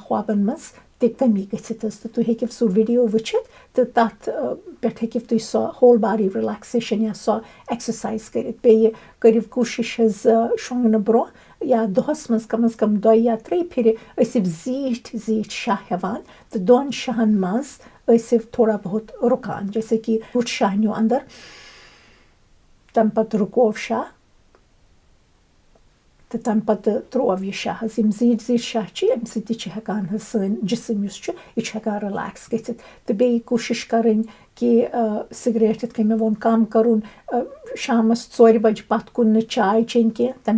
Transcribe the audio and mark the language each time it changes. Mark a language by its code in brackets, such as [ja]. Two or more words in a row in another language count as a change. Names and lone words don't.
[ks] خوابن منٛز تہِ کمی گٔژھِتھ حظ تہٕ تُہۍ ہیٚکِو سُہ ویٖڈیو وٕچھِتھ تہٕ تَتھ پٮ۪ٹھ ہیٚکِو تُہۍ سۄ [en] whole body relaxation [ks] یا سۄ ایٚکسرسایز کٔرِتھ بیٚیہِ کٔرِو کوٗشِش حظ شۄنٛگنہٕ برونٛہہ یا دۄہَس منٛز کم از کم 2 یا 3 پھِرِ ٲسِو زیٖٹھۍ شاہ ہٮ۪وان تہٕ 2 شاہَن منٛز ٲسِو تھوڑا بہت رُکان جیسے کہِ ہوٚٹ شاہ نیوٗ اَنٛدر تَمہِ پتہٕ رُکوو شاہ تہٕ تَمہِ پتہٕ ترٛوو یہِ شاہ حظ یِم زیٖٹھۍ شاہ چھِ اَمہِ سۭتۍ تہِ چھِ ہٮ۪کان حظ سٲنۍ جِسم یُس چھُ یہِ چھُ ہٮ۪کان رِلیکس گٔژھِتھ تہٕ بیٚیہِ کوٗشِش کَرٕنۍ کہِ سِگریٹ یِتھ کٔنۍ مےٚ ووٚن کم کَرُن شامَس 4 بجہِ پتہٕ کُن نہٕ چاے چیٚنۍ کینٛہہ تَمہِ